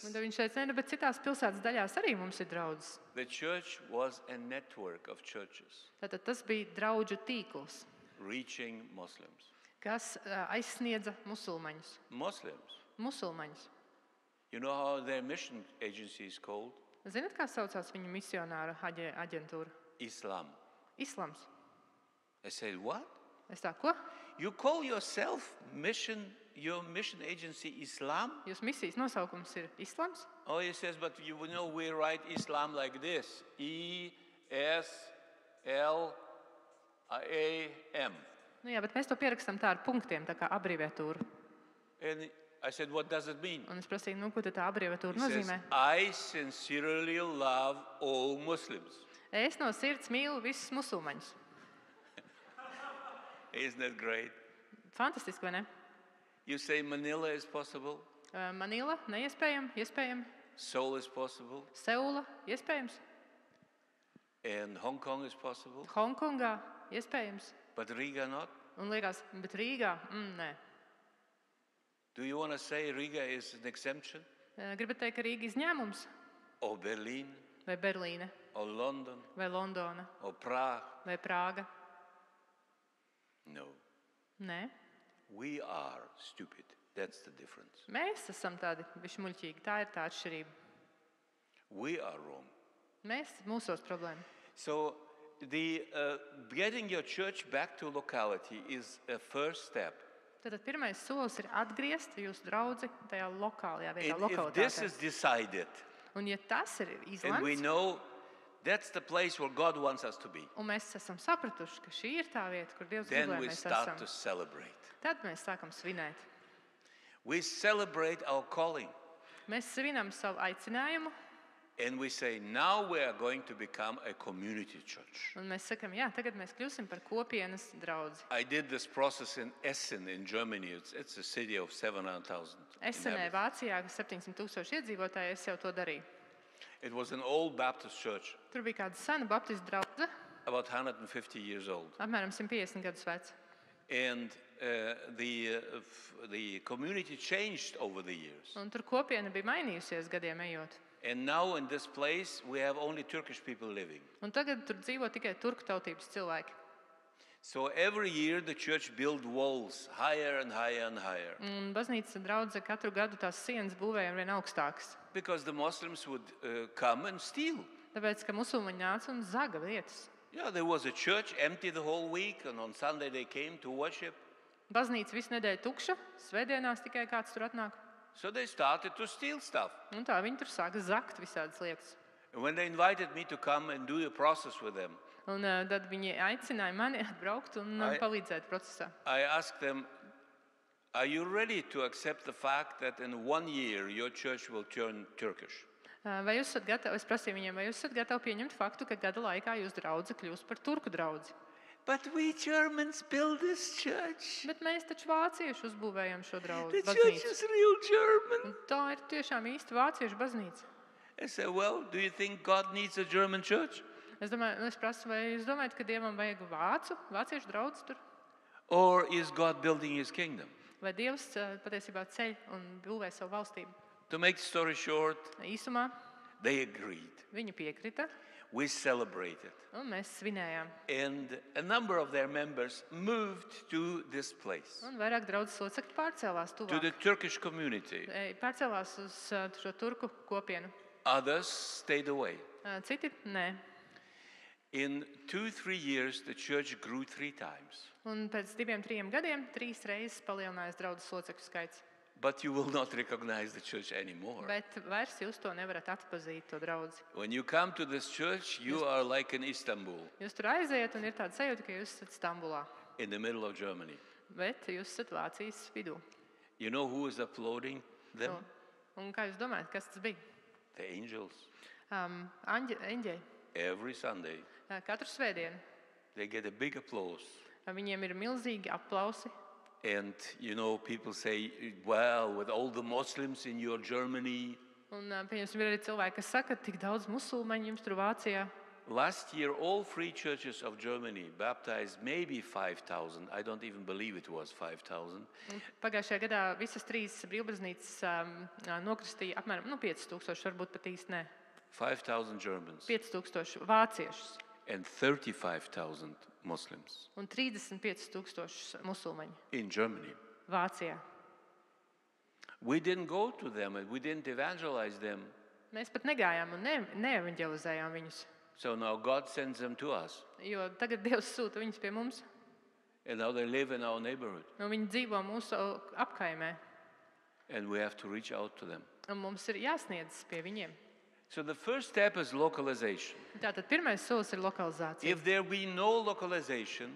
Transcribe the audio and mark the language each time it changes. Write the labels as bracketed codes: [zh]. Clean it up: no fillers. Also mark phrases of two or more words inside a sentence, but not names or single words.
[lv] Un tad viņš teica, ne, bet citās pilsētas daļās arī mums ir draudzes. [en] The church was a network of churches [lv] Tātad tas bija draudžu tīkls, [en] reaching Muslims. [lv] kas aizsniedza musulmaņus. Musulmaņus. [en] You know how their mission agency is called? [lv] Zinat, kā saucās viņu misionāra aģentūra? [en] Islam. [lv] Islams. [en] I said, what? [lv] Es tā, ko? [en] You call yourself your mission agency Islam? [lv] Jūs misijas nosaukums ir Islams? [en] Oh, he says, but you know we write Islam like this. I-S-L-A-M. [lv] Nu jā, bet mēs to pierakstam tā ar punktiem, tā kā abreviatūru. [en] And I said, what does it mean? [lv] Un es prasīju, nu, ko tad tā abreviatūra [en] He says, [lv] nozīmē? [en] I sincerely love all Muslims. [lv] Es no sirds mīlu visus musulmaņus. [en] Isn't that great? [lv] Fantastiski, vai ne? [en] You say Manila is possible, [lv] Manila, neiespējami, iespējami. [en] Seoul is possible, [lv] Seula, iespējams. [en] and Hong Kong is possible, [lv] Hongkongā, iespējams. [en] but Riga not? [lv] Un liekas, bet Rīgā, nē. [en] Do you want to say Riga is an exemption? [lv] Gribat teikt, ka Rīga izņēmums? [en] Or Berlin, [lv] Vai Berlīne, [en] or London, [lv] vai Londona, [en] or Prague? [lv] vai Prāga? [en] No. [lv] Nē. [en] We are stupid. That's the difference. [lv] Mēs esam tādi bišķi muļķīgi. Tā ir tā atšķirība. [en] We are wrong. [lv] Mūsos problēma. [en] So the getting your church back to locality is a first step. [lv] Tad pirmais solis ir atgriezt jūsu draudzi tajā lokālajā vietā, [en] And if this [lv] lokalitātē. [en] is decided, [lv] Un ja tas ir [en] and we [lv] izlemts, [en] know that's the place where God wants us to be, [lv] un mēs esam sapratuši, ka šī ir tā vieta, kur Dievs grib, [en] then [lv] lai [en] we [lv] mēs [en] start to [lv] esam, [en] celebrate. [lv] tad mēs sākam svinēt. [en] We celebrate our calling. [lv] Mēs svinam savu aicinājumu, [en] And we say, now we are going to become a community church. [lv] un mēs sakam, jā, tagad mēs kļūsim par kopienas draudzi. [en] I did this process in Essen in Germany. It's a city of 700,000 [lv] Esenē, [en] inhabitants. [lv] Vācijā, kas 700,000 iedzīvotāji, es jau to darīju. [en] It was an old Baptist church, [lv] Tur bija kāda sena baptistu draudze, [en] about 150 years old. [lv] apmēram 150 gadus veca. [en] And the community changed over the years. [lv] Un tur kopiena bija mainījusies gadiem ejot. [en] And now in this place, we have only Turkish people living. [lv] Un tagad tur dzīvo tikai turku tautības cilvēki. [en] So every year the church built walls higher and higher and higher. [lv] Un baznīcas draudze katru gadu tās sienas būvēja vien augstākas. [en] Because the Muslims would come and steal. [lv] Tāpēc, ka musulmaņi nāca un zaga vietas. [en] Yeah, there was a church empty the whole week, and on Sunday they came to worship. [lv] Baznīca visu nedēļu tukša, svētdienās tikai kāds tur atnāk. [en] So they started to steal stuff. [lv] Un tā viņi tur sāka zakt visādas lietas. [en] And when they invited me to come and do a process with them, [lv] Un tad viņi aicināja mani atbraukt un palīdzēt procesā. [en] I asked them, are you ready to accept the fact that in 1 year your church will turn Turkish? [lv] Vai jūs esat gatavi, es prasīju viņiem, vai jūs esat gatavi pieņemt faktu, ka gada laikā jūs draudze kļūs par turku draudzi? [en] But we Germans built this church. [lv] Bet mēs taču vācieši uzbūvējam šo [en] The [lv] draudzi [en] church is [lv] baznīcu. [en] real German. [lv] Un tā ir tiešām īsta vāciešu baznīca. [en] I said, well, do you think God needs a German church? [lv] Es prasu, vai jūs domājat, ka Dievam vajag vāciešu draudzi tur? [en] Or is God building his kingdom? [lv] Vai Dievs patiesībā ceļ un būvē savu valstību? [en] To make the story short, [lv] Īsumā [en] they agreed. [lv] viņi piekrita, [en] We celebrated. [lv] un mēs svinējām. [en] And a number of their members moved to this place, [lv] Un vairāk draudzes locekļi pārcēlās [en] to [lv] tuvāk. [en] the Turkish community. [lv] Pārcēlās uz šo turku kopienu. [en] Others stayed away. [lv] Citi nē. [en] In 2-3 years, the church grew 3 times. [lv] Un pēc 2-3 gadiem 3 reizes palielinājās draudzes locekļu skaits. [en] But you will not recognize the church anymore. [lv] Bet vairs jūs to nevarat atpazīt, to draudzi. [en] When you come to this church, you are like in Istanbul, [lv] Jūs tur aiziet un ir tāda sajūta, ka jūs esat Stambulā. [en] in the middle of Germany. [lv] Bet jūs esat Vācijas vidū. [en] You know who is applauding them? [lv] Un kā jūs domājat, kas tas bija? [en] The angels. [lv] Eņģeļi. [en] Every Sunday, [lv] Katru svētdienu. [en] they get a big applause. [lv] Viņiem ir milzīgi aplausi. [en] And, you know, people say, well, with all the Muslims in your Germany, [lv] Un, pieņemsim, ir arī cilvēki, kas saka, ka tik daudz musulmaņu jums tur Vācijā. [en] Last year, all three churches of Germany baptized maybe 5,000. I don't even believe it was 5,000. [lv] Un pagājušajā gadā visas 3 brīvbaznīcas nokristīja apmēram 5,000, varbūt pat īsti ne. [en] 5,000 Germans [lv] 5,000 vāciešus [en] and 35,000 Muslims [lv] un 35,000 musulmaņu [en] in Germany. [lv] Vācijā. [en] We didn't go to them and we didn't evangelize them. [lv] Mēs pat negājām un neevanģelizējām viņus, [en] So now God sends them to us. [lv] jo tagad Dievs sūta viņus pie mums, [en] And now they live in our neighborhood. [lv] un viņi dzīvo mūsu apkaimē, [en] And we have to reach out to them. [lv] un mums ir jāsniedz pie viņiem. [en] So the first step is localization. [lv] Tātad pirmais solis ir lokalizācija. [en] If there be no localization,